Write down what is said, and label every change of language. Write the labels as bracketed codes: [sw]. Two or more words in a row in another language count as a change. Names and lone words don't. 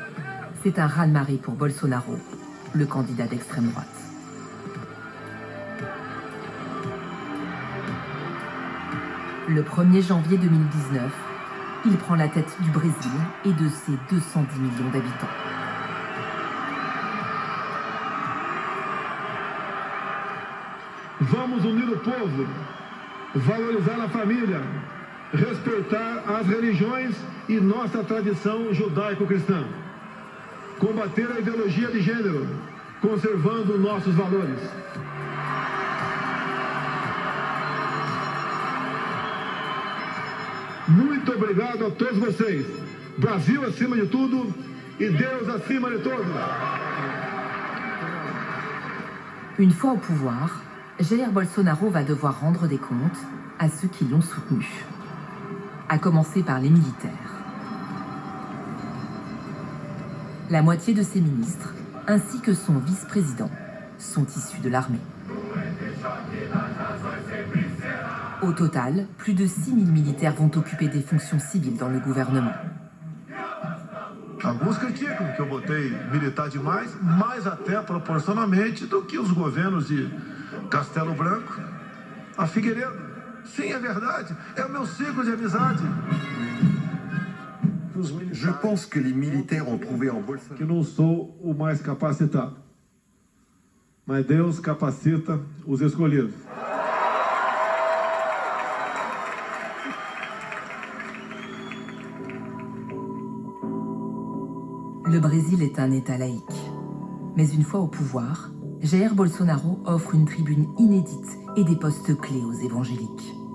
[fr] C'est un raz-de-marée pour Bolsonaro, le candidat d'extrême droite. Le 1er janvier 2019, il prend la tête du Brésil et de ses 210 millions d'habitants. [pt] Vamos unir o povo, valorizar a família, respeitar as religiões e nossa tradição judaico-cristã. Combater a ideologia de gênero, conservando nossos valores. Muito obrigado a todos vocês. Brasil acima de tudo e Deus acima de todos. [fr] Une fois au pouvoir, Jair Bolsonaro va devoir rendre des comptes à ceux qui l'ont soutenu. À commencer par les militaires. La moitié de ses ministres, ainsi que son vice-président, sont issus de l'armée. Au total, plus de 6 000 militaires vont occuper des fonctions civiles dans le gouvernement. [pt] Alguns criticam que eu botei militar demais, mais até proporcionalmente do que os governos de Castelo Branco, a Figueiredo. Sim, é verdade. É o meu ciclo de amizade. [fr] Je pense que les militaires ont trouvé en Bolsonaro [pt] que não sou o mais capacitado, mas Deus capacita os escolhidos. [fr] Le Brésil est un État laïque. Mais une fois au pouvoir, Jair Bolsonaro offre une tribune inédite et des postes clés aux évangéliques.